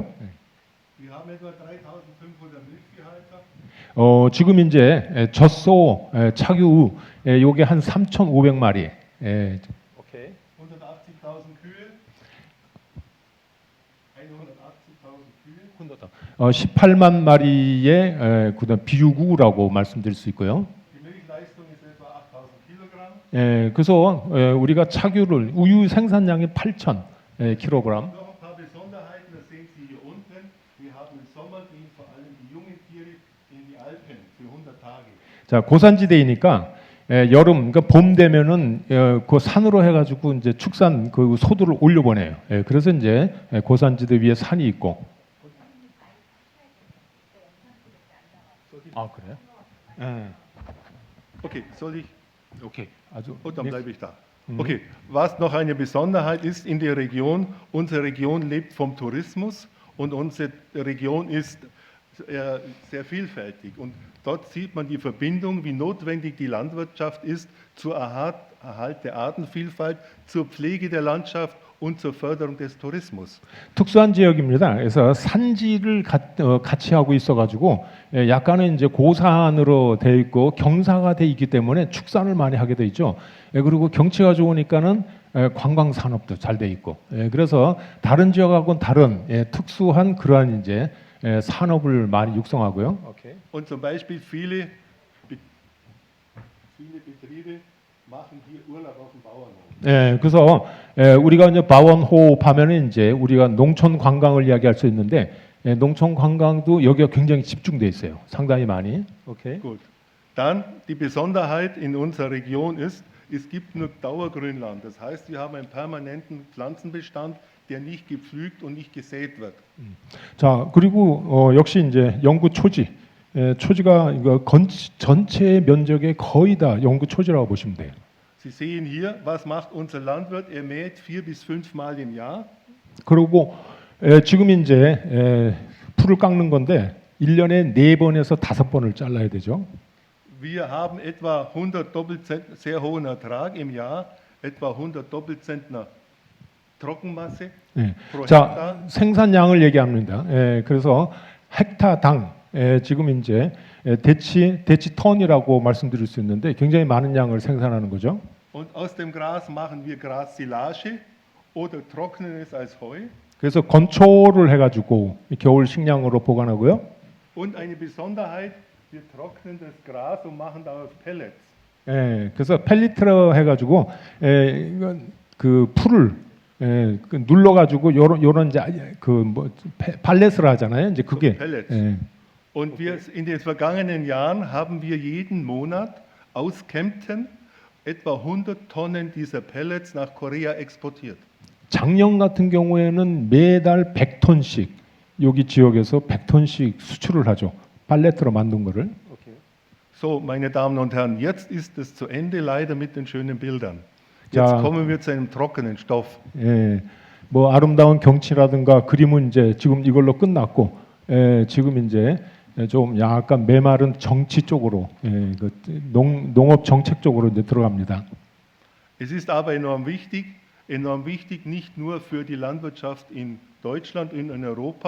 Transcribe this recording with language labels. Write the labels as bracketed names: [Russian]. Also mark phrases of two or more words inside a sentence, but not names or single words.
[German] Wir haben etwa 3.500 Milchviehhalter. [Korean] 지금 이제 젖소 착유 요게 한 3,500마리. 오케이. [German] 180.000 Kühe. 180.000 Kühe. [Korean] 18만 마리의 그다음 비유구라고 말씀드릴 수 있고요. [German] Die Milchleistung ist etwa 8.000 Kilogramm. [Korean] 그래서 우리가 착유를 우유 생산량이 8,000 킬로그램. [German] Noch ein paar Besonderheiten, das sehen Sie hier unten. Wir haben im Sommer gehen vor allem die jungen Tiere in die Alpen für 100 Tage. [Korean] 자, 고산지대이니까 여름 그러니까 봄 되면은 그 산으로 해가지고 이제 축산 그 소들을 올려보내요. 그래서 이제 고산지대 위에 산이 있고. 아 그래요? [German] Okay, soll ich? [Korean] 오케이. 아주. [German] Und dann bleibe ich da. Okay, was noch eine Besonderheit ist in der Region, unsere Region lebt vom Tourismus und unsere Region ist sehr vielfältig. Und dort sieht man die Verbindung, wie notwendig die Landwirtschaft ist zur Erhalt der Artenvielfalt, zur Pflege der Landschaft und zur Förderung des Tourismus. [Korean] 특수한 지역입니다. 그래서 산지를 같이 하고 있어가지고 약간은 이제 고산으로 돼 있고 경사가 돼 있기 때문에 축산을 많이 하게 돼 있죠. 그리고 경치가 좋으니까는 관광 산업도 잘 돼 있고. 그래서 다른 지역하고는 다른 특수한 그러한 이제 산업을 많이 육성하고요. 오케이. [German] Und zum Beispiel viele Betriebe machen hier Urlaub auf dem Bauernhof. [Korean] 그래서 우리가 이제 바원호흡 하면은 이제 우리가 농촌 관광을 이야기할 수 있는데 농촌 관광도 여기가 굉장히 집중돼 있어요. 상당히 많이. 오케이. [German] Gut. Dann die Besonderheit in unserer Region ist, es gibt nur Dauergrünland. Das heißt, wir haben einen permanenten Pflanzenbestand, der nicht gepflügt und nicht gesät wird. [Korean] 자, 그리고 역시 이제 영구 초지. 초지가 이거 전체 면적의 거의 다 영구 초지라고 보시면 돼요. [German] Sie sehen hier, was macht unser Landwirt? Er mäht 4 bis 5 Mal im Jahr. [Korean] 그리고 지금 이제 풀을 깎는 건데 1년에 4번에서 5번을 잘라야 되죠. [German] Wir haben etwa 100 Doppelzentner, sehr hohen Ertrag im Jahr, etwa 100 Doppelzentner Trockenmasse pro [Korean] 자, [German] Hektar. [Korean] 생산량을 얘기합니다. 그래서 헥타당 지금 이제 대치 턴이라고 말씀드릴 수 있는데 굉장히 많은 양을 생산하는 거죠. [German] Und aus dem Gras machen wir Grassilage oder trocknen es als Heu. [Korean] 그래서 건초를 해가지고 겨울 식량으로 보관하고요. [German] Und eine Besonderheit, wir trocknen das Gras und machen daraus Pellets. [Korean] 그래서 펠리트로 해가지고 이건 그 풀을 눌러가지고 요런 이제 그 뭐 팔렛을 하잖아요. 이제 그게 [German] Pellets. Und wir, in den vergangenen Jahren haben wir jeden Monat aus Kempten etwa 100 Tonnen dieser Pellets nach Korea exportiert. [Korean] 작년 같은 경우에는 매달 100톤씩 여기 지역에서 100톤씩 수출을 하죠. 팔레트로 만든 거를. [German] So, meine Damen und Herren, jetzt ist es zu Ende, leider mit den schönen Bildern. Jetzt Ja. kommen wir zu einem trockenen Stoff. [Korean] 예, 뭐 아름다운 경치라든가 그림은 이제 지금 이걸로 끝났고, 지금 이제 좀 약간 메마른 정치 쪽으로, 그 농업 정책 쪽으로 이제 들어갑니다. [German] Es ist aber enorm wichtig nicht nur für die Landwirtschaft in Deutschland und in Europa.